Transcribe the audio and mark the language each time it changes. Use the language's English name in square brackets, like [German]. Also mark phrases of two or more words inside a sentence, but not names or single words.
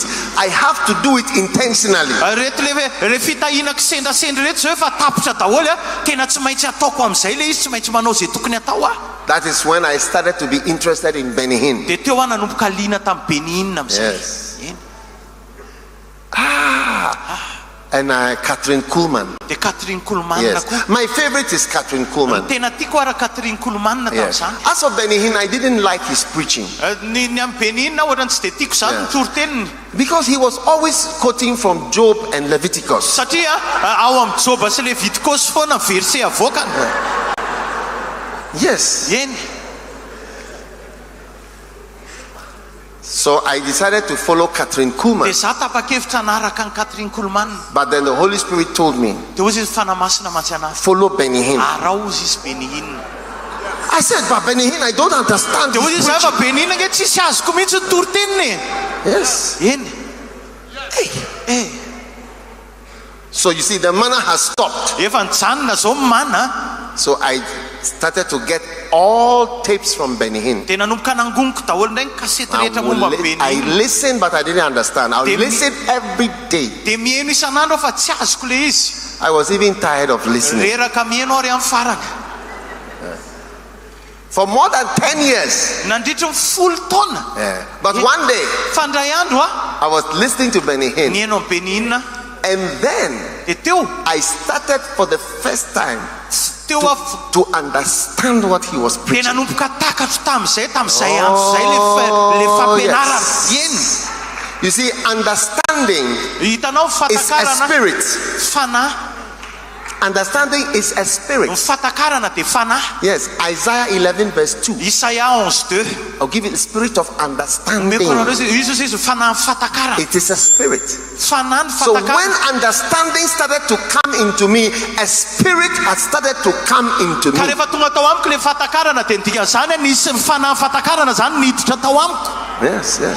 [English] I have to do it intentionally. [Malagasy] reto le fitahinako sendrasendra reto zao efa tapitra daholo tena tsy maintsy ataoko amin'izay le izy, tsy maintsy manao zay tokony atao [English] That is when I started to be interested in Benny Hinn. [Malagasy] dia teo nanomboka liana tamin'ny Benin amin'izay. [English] Yes. And Catherine Kuhlman. [Malagasy] Dia Catherine Kuhlman [English] Yes. [Malagasy] koa. [English] My favorite is Catherine Kuhlman. [Malagasy] Tena tiako ara Catherine Kuhlman [English] Yes. [Malagasy] tamin'izany. [English] As for Benny Hinn, I didn't like his preaching [Malagasy] Ny amin'ny Benin ohatrany tsy dia tiako zany ny Toriteny. [English] because he was always quoting from Job and Leviticus. [Malagasy] Satria ao amin'ny Joba sy Levitikos foana verset avoakany. [English] Yes. [Malagasy] Eny. [English] So I decided to follow Catherine [Malagasy] Dia [English] Kuhlman. [Malagasy] za tapa-kevitra naraka ny Catherine Kuhlman. [English] But then the Holy Spirit told me, [Malagasy] Dia hozy izy fanahy masina mantsy anahy. [English] follow Benny Hinn. [Malagasy] Arao izy izy Benin. [English] I said, but Benny Hinn, I don't understand [Malagasy] Dia hozy [English] his [Malagasy] izy [English] preaching. [Malagasy] fa Benin nge tsisy azoko mihitsy ny Toriteniny. [English] Yes. [Malagasy] Eny. [English] So you see, the manna has stopped. [Malagasy] Efa nijanona zao mana. [English] So I started to get all tapes from Benny Hinn. [Malagasy] Dia nanomboka nangoniko daholo indray ny kasety rehetra momba [English] I [Malagasy] Benin. [English] listened, but I didn't understand. I would listen every day. [Malagasy] Dia mihaino isan'andro fa tsy azoko le izy. [English] I was even tired of listening. [Malagasy] Reraka mihaino aho ry amin'ny farany. [English] For more than 10 years. [Malagasy] Nandritra ny 10 taona. [English] Yeah. But one day, [Malagasy] Fa indray andro [English] I was listening to Benny Hinn. [Malagasy] nihaino amin'ny Benin. [English] And then [Malagasy] Dia teo [English] I started for the first time [Malagasy] teo [English] to understand what he was [Malagasy] dia [English] preaching. [Malagasy] nanomboka takatro tamin'izay andro zay le fampianarana. Eny. [English] You see, understanding [Malagasy] Hitanao [English] is a [Malagasy] fatakarana [English] spirit. [Malagasy] fanahy. [English] Understanding is a [Malagasy] Ny [English] spirit. [Malagasy] fatakarana dia fanahy. [English] Yes, Isaiah 11 verse 2. [Malagasy] Isaia 11:2. [English] I'll give you the spirit of understanding. [Malagasy] Meko anareo izy izy fanahy fatakarana. [English] It is a spirit. [Malagasy] Fanahy ny [English] So when [Malagasy] fatakarana. [English] understanding started to come into me, a spirit had started to come into [Malagasy] Ka [English] me. [Malagasy] rehefa tonga tao amiko le fatakarana dia nidika zany nisy fanahy fatakarana zany niditra tao amiko. [English] Yes, yes.